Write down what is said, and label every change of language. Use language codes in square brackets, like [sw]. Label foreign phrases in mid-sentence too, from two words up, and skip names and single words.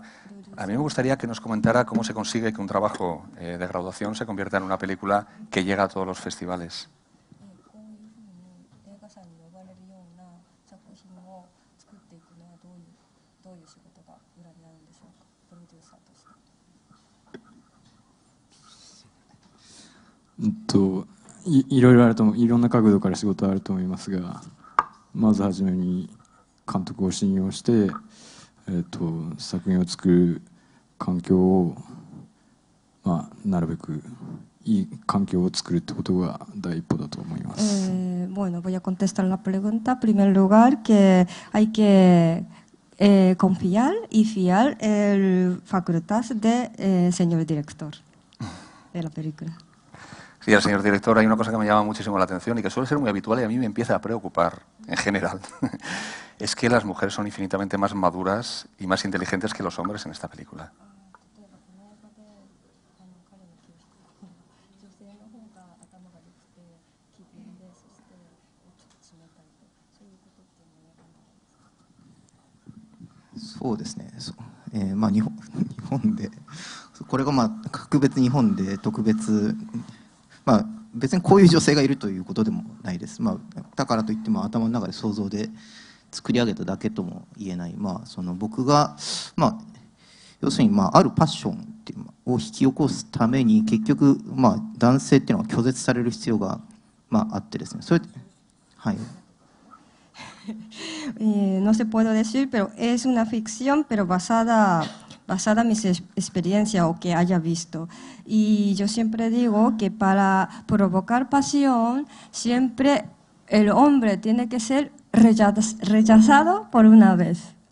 [es] A mí me gustaría que nos comentara cómo se consigue que un trabajo de graduación se convierta en una película que llega a todos los festivales. Pues, [ja] いろんな角度から仕事あると思いますが、まずはじめに監督を信用して、作品を作る環境を、なるべくいい環境を作るってことが第一歩だと思います。 [es] Bueno, voy a contestar la pregunta. En primer lugar, que hay que confiar y fiar el facultad del señor director de la película. Sí, al señor director hay una cosa que me llama muchísimo la atención y que suele ser muy habitual y a mí me empieza a preocupar en general. Es que las mujeres son infinitamente más maduras y más inteligentes que los hombres en esta película. Sí, [ja] 日本でこれが格別日本で特別、別にこういう女性がいるということでもないです。だからといっても頭の中で想像で作り上げただけとも言えない、その僕が、要するに、あるパッションっていうを引き起こすために結局、男性っていうのは拒絶される必要が、あってですね、それはい。 [es] No se puede decir, pero es una ficción, pero basada en mi experiencia o que haya visto. Y yo siempre digo que para provocar pasión, siempre el hombre tiene que ser rechazado por una vez.